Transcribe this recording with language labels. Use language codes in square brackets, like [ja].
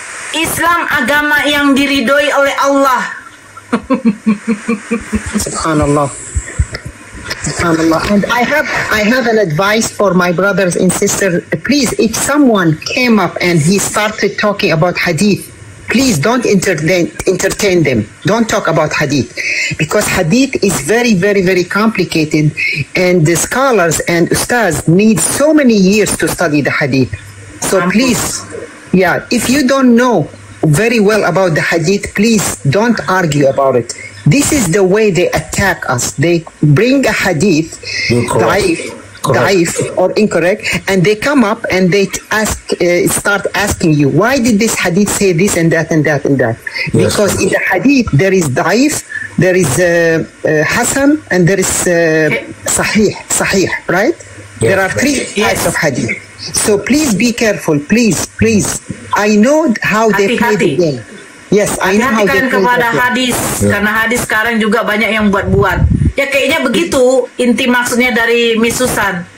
[id] Islam agama yang diridhoi oleh Allah. [ar] Subhanallah. Subhanallah. [en] And I have an advice for my brothers and sisters. Please, if someone came up and he started talking about hadith, please don't entertain them. Don't talk about hadith, because hadith is very, very, very complicated, and the scholars and ustaz need so many years to study the hadith. So please, yeah, if you don't know very well about the hadith, please don't argue about it. This is the way they attack us. They bring a hadith, daif or incorrect, and they come up and they start asking you, why did this hadith say this and that and that and that? Yes. Because in the hadith there is daif, there is hasan, and there is sahih, right? There are three types of hadith. So please be careful, please. I know how they play the game. Yes, I know how they [id] Hati-hati [en] play [id] kepada [en] the game. [id] hadis, karena hadis sekarang juga banyak yang buat-buat. Ya kayaknya begitu inti maksudnya dari Miss Susan.